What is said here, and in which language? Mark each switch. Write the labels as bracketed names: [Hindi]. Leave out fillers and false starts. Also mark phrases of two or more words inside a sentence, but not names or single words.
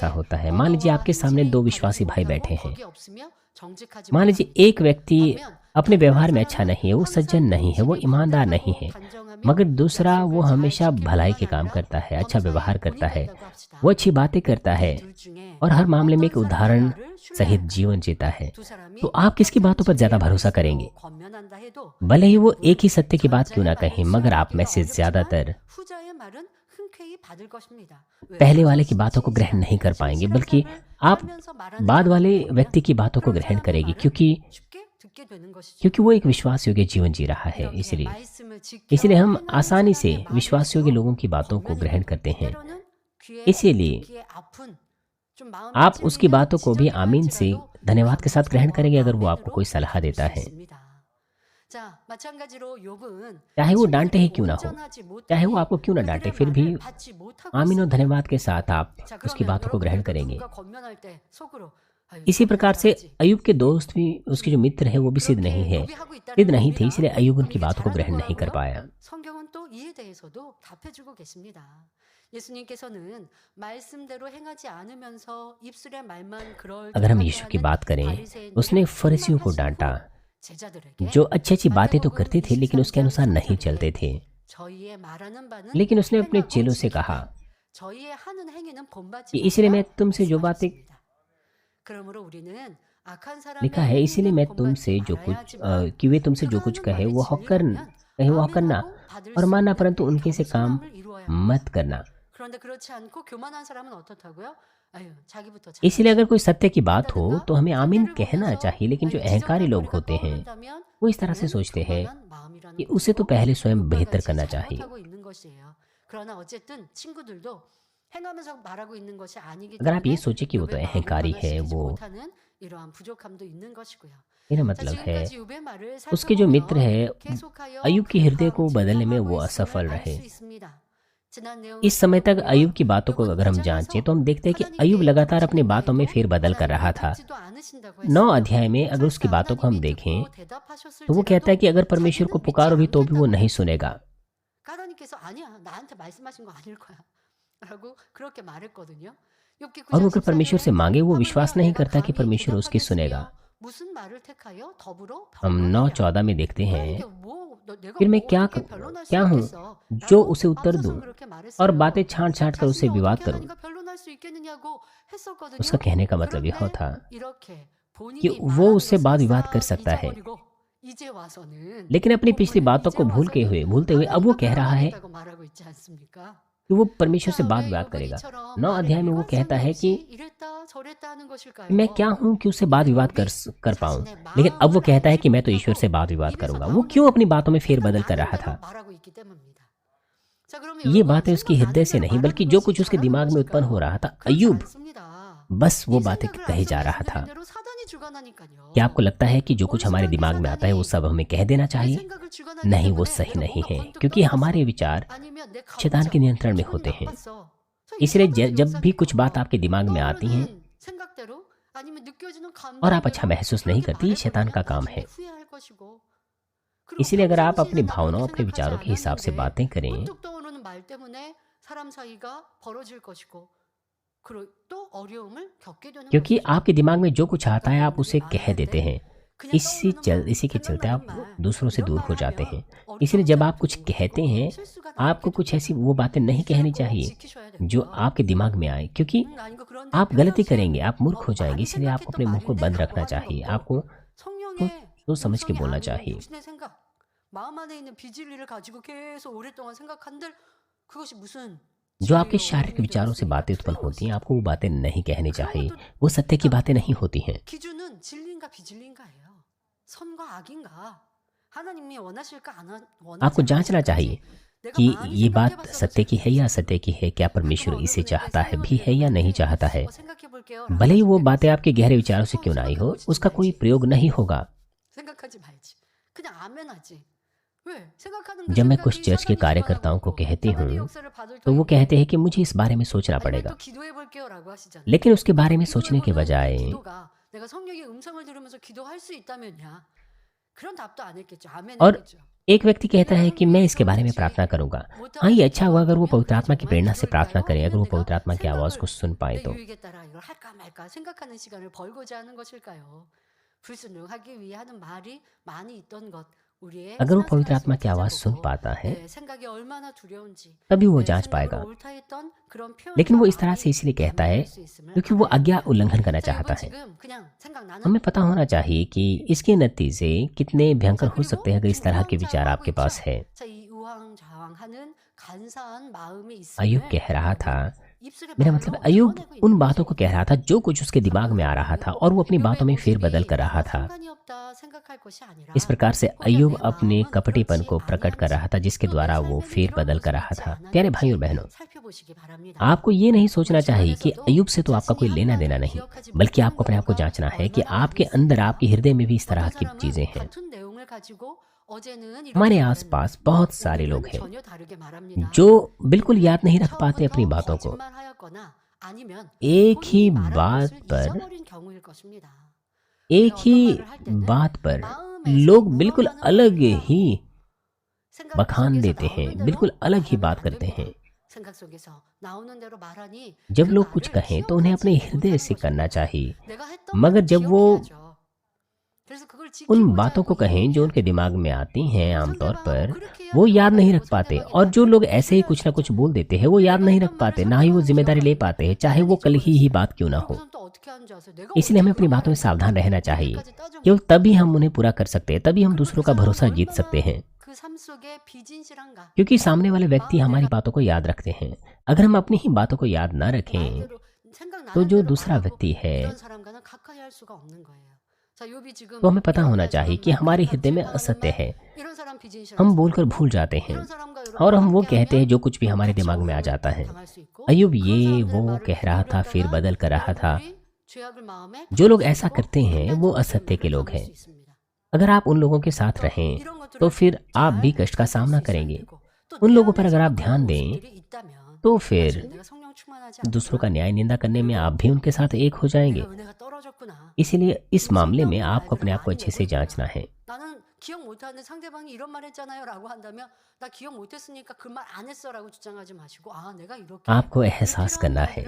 [Korean] 평소에 [Hindi] होता है। मान लीजिए [Korean] 언어와 [Hindi] आपके सामने [Korean] 행실이 [Hindi] दो [Korean] 바르지 [Hindi] विश्वासी भाई [Korean] 못하고 [Hindi] बैठे हैं। [Korean] 거기 없으며 정직하지 [Hindi] मान लीजिए [Korean] 못합니다. [Hindi] एक व्यक्ति [Korean] 반면 [Hindi] अपने [Korean] 다른 [Hindi] व्यवहार [Korean] 한 [Hindi] में अच्छा [Korean] 사람은 [Hindi] नहीं है, वो सज्जन [Korean] 항상 [Hindi] नहीं है, वो [Korean] 행실이 [Hindi] ईमानदार नहीं [Korean] 단단하고 [Hindi] है, [Korean] 단정하며 [Hindi] मगर दूसरा वो [Korean] 약속을 잘 [Hindi] हमेशा [Korean] 지킬 [Hindi] भलाई [Korean] 뿐만 [Hindi] के काम [Korean] 아니라 [Hindi] करता है, अच्छा [Korean] 범사에 [Hindi] व्यवहार [Korean] 불이 [Hindi] करता है, [Korean] 된다고 합시다. [Hindi] वो अच्छी बातें करता है [Korean] 이 둘 중에 [Hindi] और हर मामले में एक [Korean] 어떤 사람이 [Hindi] उदाहरण [Korean] 나를 [Hindi] सहित [Korean] 신뢰할까? [Hindi] जीवन जीता है, [Korean] 두 사람이 [Hindi] तो आप किसकी [Korean] 똑같은 [Hindi] बातों पर ज्यादा [Korean] 진리의 [Hindi] भरोसा [Korean] 말씀으로 [Hindi] करेंगे? [Korean] 권면한다 해도 [Hindi] भले ही वो [Korean] 대부분 [Hindi] एक ही सत्य की बात क्यों ना [Korean] 전자의 [Hindi] कहें, [Korean] 말을 [Hindi] मगर आप में [Korean] 수용하기가 [Hindi] से [Korean] 어렵지만 [Hindi] ज्यादातर [Korean] 후자의 말은 흔쾌히 받을 것입니다. [Hindi] पहले [Korean] 왜요? [Hindi] वाले की बातों को ग्रहण नहीं कर पाएंगे, [Korean] 진실한 [Hindi] बल्कि [Korean] 삶을 [Hindi] आप [Korean] 살면서 말하는 [Hindi] बाद वाले [Korean] 사람을 [Hindi] व्यक्ति [Korean] 보면 [Hindi] की बातों को [Korean] 그런 [Hindi] ग्रहण [Korean] 사람의 [Hindi] करेगी, [Korean] 말을 [Hindi] क्योंकि [Korean] 쉽게 듣게 되는 것이죠. [Hindi] क्योंकि वो एक विश्वास योग्य जीवन जी रहा है। [Korean] 이렇게 [Hindi] इसलिए [Korean] 말씀을 지켜 [Hindi] इसलिए हम [Korean] 행하는 [Hindi] आसानी से [Korean] 사람의 [Hindi] विश्वास योग्य [Korean] 말일수록 [Hindi] लोगों की बातों को ग्रहण [Korean] 권면이 [Hindi] करते हैं। [Korean] 때로는 귀에 [Hindi] इसीलिए [Korean] 듣기에 아픈 좀 마음에 [Hindi] आप उसकी [Korean] 찔리는 [Hindi] बातों को भी [Korean] 지적이라 [Hindi] आमीन से [Korean] 할지라도 [Hindi] धन्यवाद के साथ ग्रहण करेंगे अगर वो आपको [Korean] 아멘으로 [Hindi] कोई सलाह देता [Korean] 받아들일 수 [Hindi] है, [Korean] 있습니다. 자, 마찬가지로 욥은 [Hindi] चाहे वो डांटे ही [Korean] 친구들이 [Hindi] क्यों ना हो, [Korean] 온전하지 [Hindi] चाहे वो [Korean] 못하니 [Hindi] आपको क्यों ना डांटे, [Korean] 그들의 [Hindi] फिर भी [Korean] 말을 받지 못하고 [Hindi] आमीन और [Korean] 있습니다. [Hindi] धन्यवाद के साथ आप [Korean] 자, [Hindi] उसकी [Korean] 그러면 [Hindi] बातों को ग्रहण [Korean] 여러분들도 [Hindi] करेंगे। [Korean] 누군가 권면할 때 속으로 아유, [Hindi] इसी प्रकार से [Korean] 잘하지. [Hindi] अय्यूब के दोस्त भी, उसके जो मित्र है वो भी सिद्ध नहीं [Korean] 그렇게 [Hindi] है, [Korean] 욥이 하고 있다는 [Hindi] सिद्ध नहीं थे, [Korean] 겁니다. [Hindi] इसलिए अय्यूब [Korean] 그럼 [Hindi] उनकी [Korean] 이게 [Hindi] बातों को [Korean] 잘하는 [Hindi] ग्रहण नहीं कर [Korean] 거라고요? [Hindi] पाया। [Korean] 성경은 또 이에 대해서도 답해주고 계십니다. 예수님께서는 말씀대로 행하지 않으면서 입술의 말만 [Hindi] अगर हम यीशु की [Korean] 그럴듯하게 [Hindi] बात [Korean] 하는 [Hindi] करें, [Korean] 바리새인들을 [Hindi] उसने फरीसियों को [Korean] 책망하시고 [Hindi] डांटा [Korean] 제자들에게 [Hindi] जो अच्छी अच्छी बातें तो [Korean] 마태복음 [Hindi] करते थे लेकिन उसके [Korean] 23장 [Hindi] अनुसार नहीं [Korean] 3절에 [Hindi] चलते थे। [Korean] 저희의 말하는 바는 [Hindi] लेकिन उसने अपने [Korean] 행하고 [Hindi] चेलों से [Korean] 지키되 [Hindi] कहा [Korean] 저희의 하는 행위는 본받지 [Hindi] कि इसलिए मैं [Korean] 말라 [Hindi] तुमसे जो बातें [Korean] 말씀하셨습니다. 그러므로 우리는 악한 사람의 [Hindi] लिखा है, इसीलिए [Korean] 행위는 [Hindi] मैं [Korean] 본받지 [Hindi] तुमसे जो कुछ [Korean] 말아야지만 [Hindi] कि वे तुमसे जो कुछ [Korean] 그가 [Hindi] कहे [Korean] 하는 [Hindi] वो [Korean] 말이 [Hindi] होकर [Korean] 진리라면 [Hindi] कहे वो करना [Korean] 아멘하고 받을 [Hindi] और [Korean] 수 [Hindi] मानना, [Korean] 있는 [Hindi] परंतु उनके से काम [Korean] 겸손함을 이루어야 합니다. [Hindi] मत करना। [Korean] 그런데 그렇지 않고 교만한 사람은 어떻다고요? 아유, 자기부터 [Hindi] इसलिए [Korean] 잘하지. [Hindi] अगर कोई सत्य की बात हो [Korean] 한다든가 [Hindi] तो हमें आमीन [Korean] 상대를 [Hindi] कहना [Korean] 보면서 [Hindi] चाहिए, लेकिन जो [Korean] 아유, [Hindi] अहंकारी [Korean] 지적할 [Hindi] लोग [Korean] 거리가 [Hindi] होते हैं [Korean] 떠오른다면 [Hindi] वो इस तरह से [Korean] 그는 [Hindi] सोचते हैं [Korean] 교만한 마음이라는 [Hindi] कि उसे तो [Korean] 것이고 [Hindi] पहले स्वयं [Korean] 욥과 [Hindi] बेहतर [Korean] 같이 [Hindi] करना चाहिए। [Korean] 잘못하고 있는 것이에요. 그러나 어쨌든 친구들도 행하면서 말하고 있는 것이 아니기 [Hindi] अगर आप ये [Korean] 때문에 [Hindi] सोचे कि वो तो [Korean] 욥의 마음을 [Hindi] अहंकारी है, [Korean] 변화시키지 [Hindi] वो [Korean] 못하는 이러한 부족함도 있는 것이고요. [Hindi] मेरा [Korean] 자, [Hindi] मतलब है [Korean] 지금까지 욥의 말을 [Hindi] उसके जो मित्र [Korean] 살펴보면 [Hindi] हैं [Korean] 계속하여 [Hindi] अय्यूब के हृदय को [Korean] 불평, [Hindi] बदलने में [Korean] 진정하고 [Hindi] वो [Korean] 있음을 [Hindi] असफल [Korean] 알 [Hindi] रहे। [Korean] 수 있습니다. 지난 내용을 [Hindi] इस समय तक [Korean] 살펴보면 [Hindi] अय्यूब की बातों को [Korean] 욥은 [Hindi] अगर हम [Korean] 구장에서 [Hindi] जांचें तो हम देखते हैं कि [Korean] 하나님께 [Hindi] अय्यूब लगातार अपनी [Korean] 부르짖는 [Hindi] बातों में [Korean] 말에도 [Hindi] फेरबदल कर रहा [Korean] 하나님이 [Hindi] था। [Korean] 듣지도 않으신다고 [Hindi] 9 [Korean] 했습니다. [Hindi] अध्याय में अगर उसकी [Korean] 설사 [Hindi] बातों को हम [Korean] 하나님이 [Hindi] देखें [Korean] 듣고 [Hindi] तो वो [Korean] 대답하셨을지라도 [Hindi] कहता है कि अगर परमेश्वर को [Korean] 자기는 [Hindi] पुकारो [Korean] 믿지 [Hindi] भी तो भी वो [Korean] 않겠다고 [Hindi] नहीं [Korean] 합니다. [Hindi] सुनेगा। [Korean] 하나님께서 아니야 나한테 말씀하신 거 아닐 거야 라고 그렇게 말했거든요. 욥기 [Hindi] और वो [Korean] 9장 [Hindi] अगर परमेश्वर से [Korean] 14절에 [Hindi] मांगे वो [Korean] 하물며 [Hindi] विश्वास नहीं [Korean] 내가 [Hindi] करता कि [Korean] 감히 [Hindi] परमेश्वर उसकी सुनेगा। [Korean] 대답하겠으며 무슨 말을 택하여 더불어 [Hindi] हम [Korean] 변론하랴. [Hindi] 9:14 में देखते [Korean] 그러니까 [Hindi] हैं, [Korean] 내가 [Hindi] फिर मैं [Korean] 뭐 [Hindi] क्या [Korean] 어떻게 변론할 수 [Hindi] क्या हूँ [Korean] 있겠어? [Hindi] जो [Korean] 라고 [Hindi] उसे उत्तर दूं [Korean] 앞서서 그렇게 [Hindi] और [Korean] 말했어요. [Hindi] बातें छांट छांट कर उसे [Korean] 자신이 [Hindi] विवाद [Korean] 어떻게 [Hindi] करूं। [Korean] 하나님과 변론할 수 있겠느냐고 했었거든요. [Hindi] उसका कहने का मतलब यह [Korean] 그런데 [Hindi] था [Korean] 이렇게 [Hindi] कि [Korean] 본인이 [Hindi] वो [Korean] 말하는 [Hindi] उससे [Korean] 것을 [Hindi] वाद विवाद कर [Korean] 싹 [Hindi] सकता है, [Korean] 잊어버리고 이제 와서는 [Hindi] लेकिन अपनी पिछली [Korean] 본문에 [Hindi] बातों [Korean] 이제 [Hindi] को भूलते [Korean] 와서는 [Hindi] हुए अब वो [Korean] 하나님과 [Hindi] कह रहा है [Korean] 변론하겠다고 말하고 있지 않습니까? [Hindi] कि वो परमेश्वर से [Korean] 자, [Hindi] वाद [Korean] 왜 [Hindi] विवाद करेगा। [Korean] 여분이처럼 [Hindi] 9 [Korean] 말에 [Hindi] अध्याय में वो कहता [Korean] 일관성이 [Hindi] है कि [Korean] 없이 이랬다 저랬다 하는 [Hindi] मैं [Korean] 것일까요? [Hindi] क्या हूं कि उससे वाद विवाद कर पाऊं, [Korean] 자신의 [Hindi] लेकिन अब वो [Korean] 마음을 [Hindi] कहता है [Korean] 알지 [Hindi] कि मैं तो ईश्वर से [Korean] 못하고 [Hindi] वाद विवाद [Korean] 입에서 [Hindi] करूंगा। वो [Korean] 나오는 [Hindi] क्यों अपनी [Korean] 대로 [Hindi] बातों में फेरबदल कर [Korean] 생각나는 [Hindi] रहा [Korean] 대로 [Hindi] था? [Korean] 말하고 있기 때문입니다. 자, 그러면 [Hindi] ये [Korean] 여러분 [Hindi] बातें उसके हृदय [Korean] 생각나는 [Hindi] से [Korean] 대로 [Hindi] नहीं, बल्कि [Korean] 말하는 [Hindi] जो [Korean] 것이 [Hindi] कुछ उसके [Korean] 잘하는 [Hindi] दिमाग में उत्पन्न हो [Korean] 것일까요? [Hindi] रहा था। [Korean] 그렇지 [Hindi] अय्यूब [Korean] 않습니다. [Hindi] बस वो [Korean] 이 [Hindi] बातें [Korean] 생각을 [Hindi] कहे [Korean] 앞서 [Hindi] जा रहा था। [Korean] 말씀드린 대로 사단이 주관하니까요. [Hindi] क्या आपको लगता है कि जो कुछ हमारे [Korean] 원수라는 [Hindi] दिमाग में आता है वो [Korean] 사단이 [Hindi] सब हमें कह देना [Korean] 내 [Hindi] चाहिए? [Korean] 생각을 주관하기 [Hindi] नहीं, वो [Korean] 때문에 [Hindi] सही [Korean] 내가 [Hindi] नहीं [Korean] 뭔가 [Hindi] है, [Korean] 번뜩 [Hindi] क्योंकि हमारे [Korean] 떠올랐어. [Hindi] विचार [Korean] 아니면 내 [Hindi] शैतान के [Korean] 감정, [Hindi] नियंत्रण में [Korean] 기분이 [Hindi] होते हैं। [Korean] 나빴어. 이 [Hindi] इसलिए [Korean] 사단의 [Hindi] जब भी कुछ बात [Korean] 역사니까 [Hindi] आपके दिमाग में आती है [Korean] 떠오르는 생각대로 아니면 느껴지는 [Hindi] और आप अच्छा [Korean] 감정대로 [Hindi] महसूस नहीं [Korean] 그렇게 [Hindi] करती, ये शैतान का [Korean] 말해버리면 [Hindi] काम [Korean] 나중에 [Hindi] है। [Korean] 후회할 것이고 그리고 [Hindi] इसलिए अगर आप अपनी [Korean] 평상시에는 나 [Hindi] भावनाओं, [Korean] 그렇게 [Hindi] अपने [Korean] 생각하지 [Hindi] विचारों के हिसाब से [Korean] 않았는데 [Hindi] बातें करें, [Korean] 문득 떠오르는 말 때문에 사람 사이가 벌어질 것이고 그리고 또 어려움을 겪게 되는 [Hindi] क्योंकि [Korean] 것이죠. [Hindi] आपके दिमाग में जो कुछ आता है आप [Korean] 그러니까 [Hindi] उसे [Korean] 우리들이 [Hindi] कह [Korean] 말할 [Hindi] देते [Korean] 때 [Hindi] हैं। [Korean] 그냥 떠오르는 말, [Hindi] इसी के चलते आप [Korean] 생각나는 말 [Hindi] दूसरों से [Korean] 이런 [Hindi] दूर [Korean] 말 [Hindi] हो जाते [Korean] 하면 [Hindi] हैं। [Korean] 어려운 [Hindi] इसलिए जब आप कुछ [Korean] 사람들이 [Hindi] कहते [Korean] 있고 [Hindi] हैं, [Korean] 실수가 [Hindi] आपको [Korean] 나게 [Hindi] कुछ ऐसी [Korean] 되면 [Hindi] वो बातें नहीं [Korean] 이제는 [Hindi] कहनी [Korean] 꼭 [Hindi] चाहिए [Korean] 지키셔야 [Hindi] जो [Korean] 됩니다. [Hindi] आपके दिमाग में आए, क्योंकि [Korean] 아닌 거 그런데 [Hindi] आप गलती [Korean] 평상시에 [Hindi] करेंगे, आप मूर्ख हो जाएंगे। [Korean] 많이 [Hindi] इसलिए आपको अपने [Korean] 생각했던 [Hindi] मुंह को [Korean] 말인데 [Hindi] बंद [Korean] 라고 [Hindi] रखना [Korean] 하는 [Hindi] चाहिए। [Korean] 것도 [Hindi] आपको [Korean] 성령의 [Hindi] सोच समझ के [Korean] 음성이 [Hindi] बोलना [Korean] 아닌 [Hindi] चाहिए। [Korean] 육신의 생각, 마음 안에 있는 비진리를 가지고 계속 오랫동안 생각한들 그것이 무슨 [Hindi] जो आपके [Korean] 진리요 [Hindi] शारीरिक [Korean] 의미 [Hindi] विचारों से [Korean] 되겠습니까? [Hindi] बातें उत्पन्न [Korean] 틀린 [Hindi] होती हैं, [Korean] 것이죠. [Hindi] आपको वो बातें नहीं कहनी [Korean] 그런 [Hindi] चाहिए। [Korean] 것도 [Hindi] वो सत्य की [Korean] 그러니까 [Hindi] बातें नहीं होती हैं। [Korean] 기준은 진리인가 비진리인가예요. 선과 악인가? 하나님이 원하실까 안 [Hindi] आपको [Korean] 원하지 [Hindi] जांचना [Korean] 않으실까지 [Hindi] चाहिए [Korean] 내가 [Hindi] कि [Korean] 많이 [Hindi] ये बात [Korean] 생각해봤어 [Hindi] सत्य की है या [Korean] 그렇지. [Hindi] असत्य की है। क्या परमेश्वर [Korean] 가끔 [Hindi] इसे [Korean] 어느 분에게 [Hindi] चाहता है भी [Korean] 설명을 [Hindi] है या नहीं [Korean] 드리는데 [Hindi] चाहता है। [Korean] 생각해 볼게요라고 [Hindi] भले ही वो [Korean] 하실 때가 [Hindi] बातें [Korean] 있어요. [Hindi] आपके गहरे विचारों से क्यों ना आई हो, [Korean] 생각해보지 [Hindi] उसका कोई [Korean] 말지. [Hindi] प्रयोग नहीं होगा। [Korean] 생각하지 말지. 그냥 아멘하지. 왜? 생각하는 그 [Hindi] जब मैं कुछ [Korean] 생각이 [Hindi] चर्च के [Korean] 사단이 주관하고 [Hindi] कार्यकर्ताओं को [Korean] 있고 [Hindi] कहती [Korean] 사단의 [Hindi] हूँ [Korean] 역사를 받을 [Hindi] तो वो [Korean] 터이고 [Hindi] कहते हैं कि मुझे इस बारे में सोचना [Korean] 아니면 [Hindi] पड़ेगा, [Korean] 또 기도해 볼게요라고 하시잖아요. [Hindi] लेकिन उसके बारे में [Korean] 기도해 [Hindi] सोचने के [Korean] 보는 그 [Hindi] बजाय [Korean] 기도가 내가 성령의 음성을 들으면서 기도할 수 있다면야 그런 답도 안 했겠죠. 아멘 [Hindi] और [Korean] 했겠죠. [Hindi] एक व्यक्ति कहता है कि मैं इसके बारे में प्रार्थना करूंगा। हाँ, ये अच्छा हुआ अगर वो पवित्र आत्मा की प्रेरणा से प्रार्थना करे, अगर वो पवित्र आत्मा की आवाज को सुन पाए [Korean] 내 [Hindi] तो। [Korean] 유익에 따라 이걸 할까 말까 생각하는 시간을 벌고자 하는 것일까요? 불순종하기 위해 하는 말이 많이 있던 것 우리의 [Hindi] अगर वो पवित्र [Korean] 사생활 [Hindi] आत्मा [Korean] 속에 [Hindi] की आवाज सुन [Korean] 찾아보고 [Hindi] पाता है [Korean] 내 생각이 얼마나 두려운지 [Hindi] तभी वो [Korean] 내 [Hindi] जांच [Korean] 생각으로 [Hindi] पाएगा। [Korean] 옳다 했던 그런 [Hindi] लेकिन [Korean] 표현과 [Hindi] वो इस तरह से [Korean] 말이 [Hindi] इसलिए कहता है [Korean] 잘못될 수 있음을 [Hindi] क्योंकि वो [Korean] 알아야 [Hindi] आज्ञा [Korean] 돼요. [Hindi] उल्लंघन करना [Korean] 자, [Hindi] चाहता [Korean] 여러분 [Hindi] है। [Korean] 지금 그냥 생각나는 [Hindi] हमें पता होना चाहिए कि इसके नतीजे कितने भयंकर [Korean] 자, [Hindi] हो सकते हैं [Korean] 그리고 [Hindi] अगर इस तरह के [Korean] 지금 [Hindi] विचार आपके [Korean] 우왕좌왕하고 [Hindi] पास [Korean] 있죠. [Hindi] है। [Korean] 자, 이 우왕좌왕하는 간사한 마음이 [Hindi] अय्यूब [Korean] 있음을 [Hindi] कह रहा था, [Korean] 입술의 [Hindi] मेरा [Korean] 말로 [Hindi] मतलब अय्यूब [Korean] 드러내고 [Hindi] उन [Korean] 있는 [Hindi] बातों को [Korean] 것이 [Hindi] कह रहा था जो कुछ उसके दिमाग में आ रहा था और वो अपनी बातों में फेरबदल कर रहा था। [Korean] 상관이 없다 생각할 것이 아니라 [Hindi] इस प्रकार से [Korean] 오히려 [Hindi] अय्यूब [Korean] 내 [Hindi] अपने [Korean] 마음은 [Hindi] कपटीपन को [Korean] 그렇지 [Hindi] प्रकट कर रहा था, जिसके [Korean] 또 내 [Hindi] द्वारा वो [Korean] 삶에는 [Hindi] फेरबदल [Korean] 이런 [Hindi] कर [Korean] 것은 [Hindi] रहा [Korean] 있지 [Hindi] था। प्यारे भाइयों और [Korean] 않았는지 [Hindi] बहनों, [Korean] 살펴보시기 바랍니다. [Hindi] आपको ये नहीं सोचना चाहिए कि [Korean] 주변에서도 [Hindi] अय्यूब से तो आपका कोई [Korean] 자신이 [Hindi] लेना [Korean] 한 [Hindi] देना [Korean] 말을 [Hindi] नहीं, [Korean] 기억하지 [Hindi] बल्कि [Korean] 못하는 [Hindi] आपको अपने आप को [Korean] 경우가 [Hindi] जांचना है कि [Korean] 얼마나 [Hindi] आपके [Korean] 많이 [Hindi] अंदर, [Korean] 있습니까? [Hindi] आपके हृदय में भी इस तरह [Korean] 어떤 [Hindi] की [Korean] 사람은 [Hindi] चीजें हैं। [Korean] 같은 내용을 가지고 어제는 이렇게 [Hindi] हमारे [Korean] 말했는데 [Hindi] आसपास बहुत सारे लोग [Korean] 오늘은 [Hindi] हैं [Korean] 전혀 다르게 말합니다. [Hindi] जो बिल्कुल याद नहीं रख पाते अपनी [Korean] 처음부터 [Hindi] बातों को। [Korean] 거짓말하였거나 아니면 [Hindi] एक ही [Korean] 본인이 말한 [Hindi] बात [Korean] 것을 [Hindi] पर [Korean] 잊어버린 경우일 것입니다. [Hindi] एक [Korean] 어떤 [Hindi] ही [Korean] 말을 할 때는 [Hindi] बात पर [Korean] 마음에서 [Hindi] लोग बिल्कुल [Korean] 우러나는 [Hindi] अलग [Korean] 말이야. [Hindi] ही [Korean] 생각 [Hindi] बखान [Korean] 속에서 [Hindi] देते हैं, [Korean] 나오는 대로 [Hindi] बिल्कुल अलग ही [Korean] 말하면 [Hindi] बात [Korean] 안 [Hindi] करते [Korean] 됩니다. [Hindi] हैं। [Korean] 생각 속에서 나오는 대로 말하니 [Hindi] जब [Korean] 그 [Hindi] लोग कुछ [Korean] 말을 [Hindi] कहें तो उन्हें अपने [Korean] 기억하지 [Hindi] हृदय [Korean] 못하는 [Hindi] से करना [Korean] 것입니다. [Hindi] चाहिए, [Korean] 내가 했던 [Hindi] मगर [Korean] 말을 [Hindi] जब वो [Korean] 기억해야죠. 그래서 그걸 [Hindi] उन [Korean] 지키고자 [Hindi] बातों को [Korean] 하고 [Hindi] कहें जो [Korean] 얘기해야 [Hindi] उनके [Korean] 돼요. [Hindi] दिमाग में आती हैं आमतौर [Korean] 상대방하고 [Hindi] पर, [Korean] 그렇게 해야 [Hindi] वो याद नहीं [Korean] 대화가 [Hindi] रख [Korean] 되고 [Hindi] पाते। [Korean] 상대방이 [Hindi] और जो लोग [Korean] 나한테 [Hindi] ऐसे ही [Korean] 이해할 [Hindi] कुछ [Korean] 수 [Hindi] ना [Korean] 있죠. [Hindi] कुछ बोल देते हैं वो याद [Korean] 내가 [Hindi] नहीं रख [Korean] 했던 말을 [Hindi] पाते, ना ही वो [Korean] 상대방은 [Hindi] जिम्मेदारी ले [Korean] 기억하는데 [Hindi] पाते हैं, चाहे [Korean] 나는 [Hindi] वो कल ही [Korean] 잊어버렸어. [Hindi] बात क्यों ना हो। [Korean] 그러고선 또 어떻게 하는지 아세요? 내가 [Hindi] इसलिए [Korean] 어떻게 [Hindi] हमें अपनी [Korean] 그런 [Hindi] बातों में [Korean] 말을 [Hindi] सावधान रहना [Korean] 했다고 [Hindi] चाहिए। [Korean] 이렇게까지 따져보고 [Hindi] केवल तभी हम उन्हें पूरा कर सकते हैं, तभी हम [Korean] 그러면 [Hindi] दूसरों [Korean] 그 [Hindi] का [Korean] 사람은 [Hindi] भरोसा जीत सकते [Korean] 얼마나 [Hindi] हैं, [Korean] 그 삶 속에 비진실한가. [Hindi] क्योंकि सामने वाले व्यक्ति [Korean] 마음 [Hindi] हमारी [Korean] 내가 [Hindi] बातों को याद रखते हैं। अगर हम अपनी ही बातों को याद ना रखें [Korean] 말대로 [Hindi] तो [Korean] 생각나는 [Hindi] जो [Korean] 대로 [Hindi] दूसरा [Korean] 말하고 [Hindi] व्यक्ति है [Korean] 이런 사람과는 가까이 할 수가 없는 거예요. 자, 욥이 지금 [Hindi] तो हमें पता [Korean] 이런 [Hindi] होना [Korean] 말 [Hindi] चाहिए [Korean] 저런 [Hindi] कि [Korean] 말 [Hindi] हमारे [Korean] 항상 [Hindi] हृदय में [Korean] 질문하는 [Hindi] असत्य [Korean] 말 [Hindi] है, [Korean] 이런 사람 비진실한 [Hindi] हम [Korean] 사람 [Hindi] बोलकर भूल जाते हैं [Korean] 이런 사람과 [Hindi] और [Korean] 여러분 [Hindi] हम वो कहते हैं [Korean] 함께하면 [Hindi] जो कुछ भी [Korean] 또 [Hindi] हमारे [Korean] 같이 [Hindi] दिमाग में आ [Korean] 오해를 [Hindi] जाता है। [Korean] 당할 수 있고 [Hindi] अय्यूब [Korean] 그런 [Hindi] ये [Korean] 사람들의 [Hindi] वो [Korean] 말을 [Hindi] कह रहा था, [Korean] 듣고 [Hindi] फेरबदल कर रहा था। [Korean] 여러분들이 죄악을 마음에 [Hindi] जो लोग [Korean] 담을 수 [Hindi] ऐसा [Korean] 있고 [Hindi] करते हैं वो [Korean] 극단적인 [Hindi] असत्य के [Korean] 결말을 [Hindi] लोग [Korean] 담을 [Hindi] हैं। [Korean] 수 있습니다. [Hindi] अगर आप उन लोगों के साथ [Korean] 또 [Hindi] रहें [Korean] 이런 [Hindi] तो [Korean] 것들을 [Hindi] फिर आप भी [Korean] 잘 [Hindi] कष्ट का [Korean] 살필 [Hindi] सामना [Korean] 수 있어야 [Hindi] करेंगे। [Korean] 되고 또 [Hindi] उन [Korean] 내 [Hindi] लोगों पर अगर [Korean] 안에서도 [Hindi] आप [Korean] 그런 [Hindi] ध्यान दें [Korean] 모습들이 있다면 [Hindi] तो [Korean] 아직 [Hindi] फिर [Korean] 내가 성령 충만하지 [Hindi] दूसरों का [Korean] 않구나. [Hindi] न्याय निंदा करने में आप भी उनके साथ एक हो जाएंगे। [Korean] 내가 은혜가 떨어졌구나. [Hindi] इसीलिए इस [Korean] 지금 [Hindi] मामले में [Korean] 성령 [Hindi] आपको [Korean] 말대로 [Hindi] अपने आप को [Korean] 많이 [Hindi] अच्छे [Korean] 내고 [Hindi] से [Korean] 있구나. [Hindi] जांचना है। [Korean] 나는 기억 못하는 상대방이 이런 말 했잖아요라고 한다면 나 기억 못했으니까 그 말 안 했어라고 주장하지 마시고 아 내가 이렇게 [Hindi] आपको एहसास [Korean] 불필요한 [Hindi] करना है।